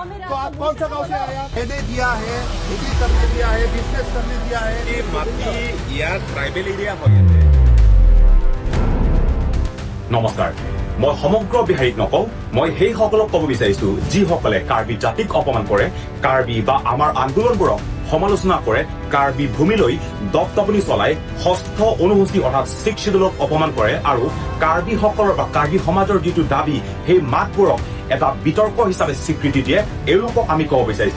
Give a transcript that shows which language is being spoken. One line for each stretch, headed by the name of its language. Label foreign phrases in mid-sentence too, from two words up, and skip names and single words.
Hindi: तो आप कौन सा गाँव से आए? मैंने दिया है, खेती करने दिया है, बिजनेस करने दिया है। ये माटी यार
English: tribal area
Assamese: হয় ইয়াতে। নমস্কাৰ, মই সমগ্ৰ বিহাৰীক নকওঁ, মই সেই সকলক ক'ব বিচাৰিছো যিসকলে কাৰ্বি জাতিক অপমান কৰে, কাৰ্বি বা আমাৰ আন্দোলনবোৰক সমালোচনা কৰে, কাৰ্বি ভূমিলৈ দপদপনি চলাই ষষ্ঠ অনুসূচী অৰ্থাৎ 6 শিডিউলক অপমান কৰে আৰু কাৰ্বিসকলৰ বা কাৰ্বি সমাজৰ যিটো দাবী সেই মাতবোৰক এটা বিতৰ্ক হিচাপে স্বীকৃতি দিয়ে, এওঁলোকক আমি ক'ব বিচাৰিছো।